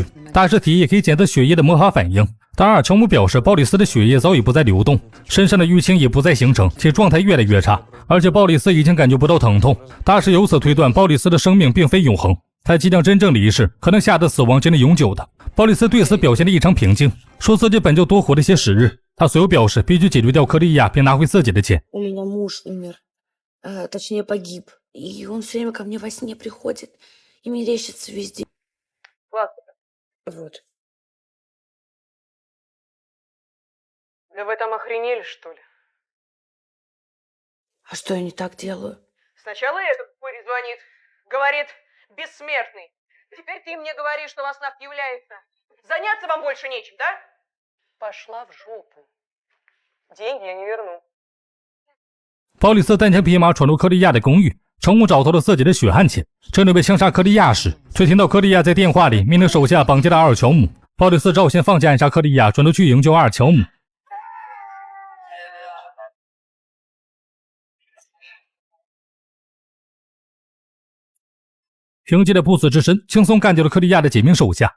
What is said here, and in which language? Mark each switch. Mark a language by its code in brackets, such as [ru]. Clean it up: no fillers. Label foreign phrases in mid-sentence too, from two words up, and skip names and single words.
[zh] 大师提议可以检测血液的魔法反应，但阿尔乔姆表示鲍里斯的血液早已不再流动，身上的淤青也不再形成，且状态越来越差，而且鲍里斯已经感觉不到疼痛。大师由此推断鲍里斯的生命并非永恒，他即将真正离世，可能下的死亡将是永久的。鲍里斯对此表现得异常平静，说自己本就多活了些时日。他随后表示必须解决掉克利亚，并拿回自己的钱。 [ru] У меня муж умер, точнее погиб, и он все время ко мне во сне приходит и мерещится везде. Вот. Да вы там охренели, что ли? А что я не так делаю? Сначала этот пырь звонит, говорит, бессмертный. Теперь ты мне говоришь, что во снах является. Заняться вам больше нечем, да? Пошла в жопу. Деньги я не верну. [zh] 鲍里斯单枪匹马闯入克利亚的公寓，成功找到了自己的血汗钱。正准备枪杀克利亚时，却听到克利亚在电话里命令手下绑架了阿尔乔姆。鲍里斯只好先放弃暗杀克利亚，转头去营救阿尔乔姆。凭借着不死之身，轻松干掉了克利亚的几名手下。